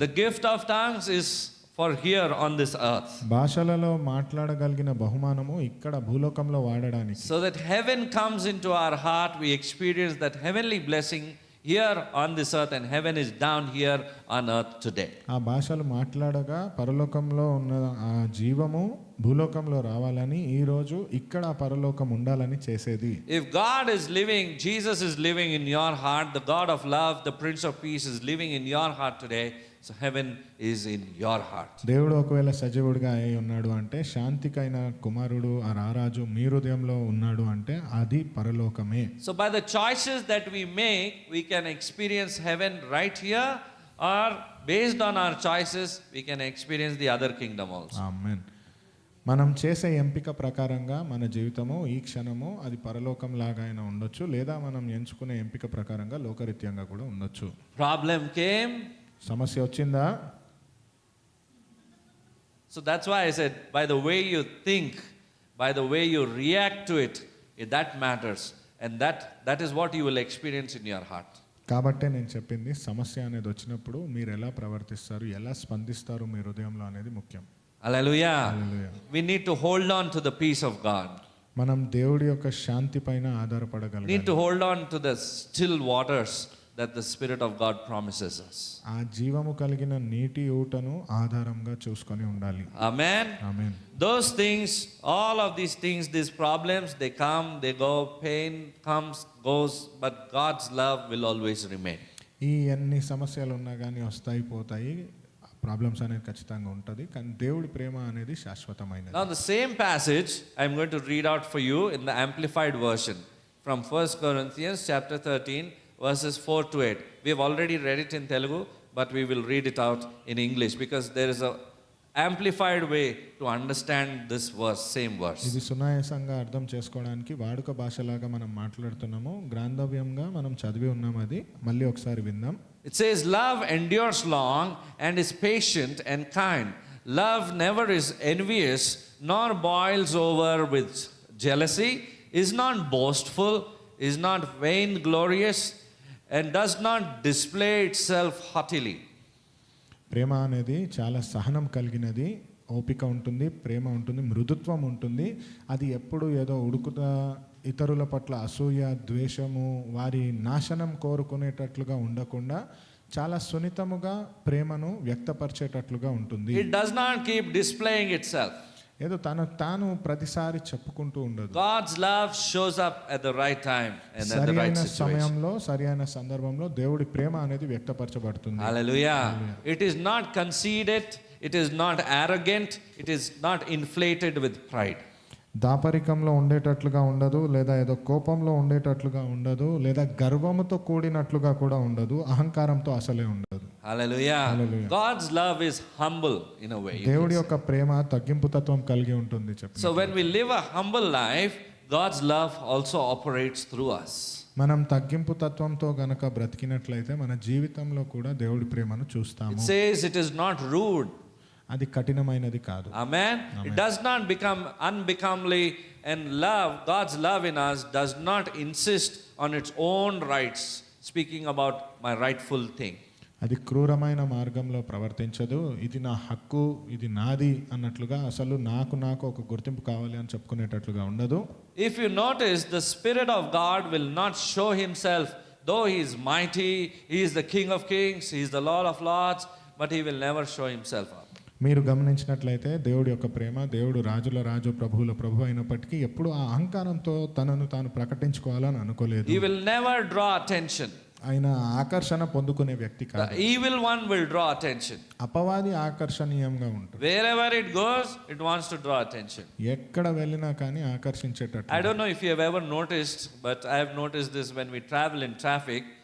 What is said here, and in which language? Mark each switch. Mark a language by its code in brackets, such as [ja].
[en] The gift of tongues is for here on this earth. [te] భాషలలో మాట్లాడగలిగిన బహుమానము ఇక్కడ భూలోకంలో వాడడానికి. [en] So that heaven comes into our heart, we experience that heavenly blessing here on this earth, and heaven is down here on earth today. [te] ఆ భాషలు మాట్లాడగా పరలోకంలో ఉన్న ఆ జీవము భూలోకంలో రావాలని, ఈ రోజు ఇక్కడ ఆ పరలోకం ఉండాలని చేసేది. [en] If God is living, Jesus is living in your heart, the God of love, the Prince of Peace is living in your heart today, so heaven is in your heart. [te] దేవుడు ఒకవేళ సజీవుడిగా అయి ఉన్నాడు అంటే, శాంతికైన కుమారుడు ఆ రారాజు మీ హృదయంలో ఉన్నాడు అంటే అది పరలోకమే. [en] So by the choices that we make, we can experience heaven right here, or based on our choices, we can experience the other kingdom also. [te] ఆమేన్. మనం చేసే ఎంపిక ప్రకారంగా మన జీవితము ఈ క్షణము అది పరలోకం లాగా అయినా ఉండొచ్చు, లేదా మనం ఎంచుకునే ఎంపిక ప్రకారంగా లోకరీత్యంగా కూడా ఉండొచ్చు. [en] Problem came. [te] సమస్య వచ్చిందా? [en] So that's why I said, by the way you think, by the way you react to it, that matters. And that is what you will experience in your heart. [te] కాబట్టే నేను చెప్పింది, సమస్య అనేది వచ్చినప్పుడు మీరు ఎలా ప్రవర్తిస్తారు, ఎలా స్పందిస్తారు మీ హృదయంలో అనేది ముఖ్యం. [en] Hallelujah. Hallelujah. We need to hold on to the peace of God. [te] మనం దేవుడి యొక్క శాంతి పైన [en] Need [te] ఆధారపడగలగాలి. [en] to hold on to the still waters that the Spirit of God promises us. [te] ఆ జీవము కలిగిన నీటి ఊటను ఆధారంగా చూసుకొని ఉండాలి. [en] Amen. [te] Amen. [en] Those things, all of these things, these problems, they come, they go, pain comes, goes, but God's love will always remain. [te] ఈ అన్ని సమస్యలు ఉన్నా కానీ వస్తాయి పోతాయి, ప్రాబ్లమ్స్ అనేది ఖచ్చితంగా ఉంటుంది, కానీ దేవుడి ప్రేమ అనేది శాశ్వతమైనది. [en] Now the same passage I'm going to read out for you in the amplified version from 1 Corinthians chapter 13 verses 4 to 8. We have already read it in Telugu, but we will read it out in English because there is a amplified way to understand this verse, same verse. [te] ఇది సునాయాసంగా అర్థం చేసుకోవడానికి వాడుక భాషలాగా మనం మాట్లాడుతున్నాము, గ్రంథవ్యంగా మనం చదివి ఉన్నాం. అది మళ్ళీ ఒకసారి విందాం. [en] It says, love endures long and is patient and kind. Love never is envious, nor boils over with jealousy, is not boastful, is not vainglorious, and does not display itself haughtily. [te] ప్రేమ అనేది చాలా సహనం కలిగినది, ఓపిక ఉంటుంది, ప్రేమ ఉంటుంది, మృదుత్వం ఉంటుంది. అది ఎప్పుడు ఏదో ఉడుకుతా ఇతరుల పట్ల అసూయ, ద్వేషము, వారి నాశనం కోరుకునేటట్లుగా ఉండకుండా చాలా సున్నితముగా ప్రేమను వ్యక్తపరిచేటట్లుగా ఉంటుంది. [en] It does not keep displaying itself. [te] ఏదో తాను ప్రతిసారి చెప్పుకుంటూ ఉండదు. [en] God's love shows up at the right time and at the right [te] సరైన [en] situation. [te] సమయంలో సరైన సందర్భంలో దేవుడి ప్రేమ అనేది వ్యక్తపరచబడుతుంది. [en] Hallelujah. It is not conceited, it is not arrogant, it is not inflated with pride. [te] దాపరికంలో ఉండేటట్లుగా ఉండదు, లేదా ఏదో కోపంలో ఉండేటట్లుగా ఉండదు, లేదా గర్వముతో కూడినట్లుగా కూడా ఉండదు, అహంకారంతో అసలే ఉండదు. [en] Hallelujah. Hallelujah. God's love is humble in a way. [te] దేవుడి యొక్క ప్రేమ తగ్గింపు తత్వం కలిగి ఉంటుంది చెప్పి. [en] So when we live a humble life, God's love also operates through us. [te] మనం తగ్గింపు తత్వంతో గనక బ్రతికినట్లయితే మన జీవితంలో కూడా దేవుడి ప్రేమను [en] It [te] చూస్తాము. [en] says it is not rude. [te] అది కఠినమైనది కాదు. [en] Amen. It does not become unbecomely, and love, God's love in us does not insist on its own rights, speaking about my rightful thing. [te] అది క్రూరమైన మార్గంలో ప్రవర్తించదు. ఇది నా హక్కు, ఇది నాది అన్నట్లుగా, అసలు నాకు ఒక గుర్తింపు కావాలి అని చెప్పుకునేటట్లుగా ఉండదు. [en] If you notice, the Spirit of God will not show himself, though he is mighty, he is the King of kings, he is the Lord of lords, but he will never show himself up. [te] మీరు గమనించినట్లయితే దేవుడి యొక్క ప్రేమ, దేవుడు రాజుల రాజు ప్రభువుల ప్రభు అయినప్పటికీ ఎప్పుడు ఆ అహంకారంతో తనను తాను ప్రకటించుకోవాలని అనుకోలేదు. [en] He will never draw attention. [te] ఆయన ఆకర్షణ పొందుకునే వ్యక్తి [en] The [te] కాదు. [en] evil one will draw attention. [te] అపవాది ఆకర్షణీయంగా ఉంటుంది. [en] Wherever it goes, it wants to draw attention. [te] ఎక్కడ వెళ్ళినా కానీ ఆకర్షించేటట్టు. [en] I don't know if you have ever noticed, but I have noticed this when we travel in traffic.